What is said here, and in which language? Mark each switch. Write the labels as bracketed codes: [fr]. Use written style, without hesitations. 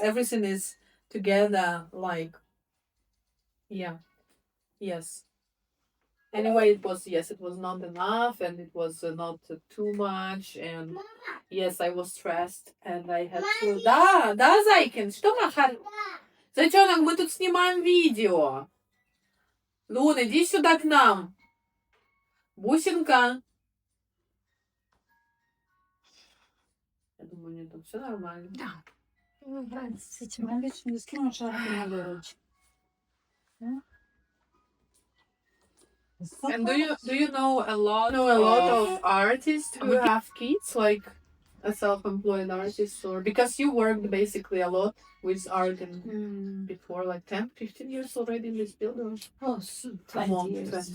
[en] Everything is together, like, yeah. Yes. Anyway, it was, yes, it was not enough and it was not too much. And yes, I was stressed and I had to... [ru] Да, Зайкин, что махать? Зайчонок, мы тут снимаем видео. Лун, иди сюда к нам. Бусинка. Я думаю, у нее тут все нормально. Да. С этим обычно скину шарф на выручку. [en] And do you know a lot of artists who have kids, like a self-employed artist, or because you worked basically a lot with art and before, like 10, 15 years already in this field? Or? Oh, 20 years.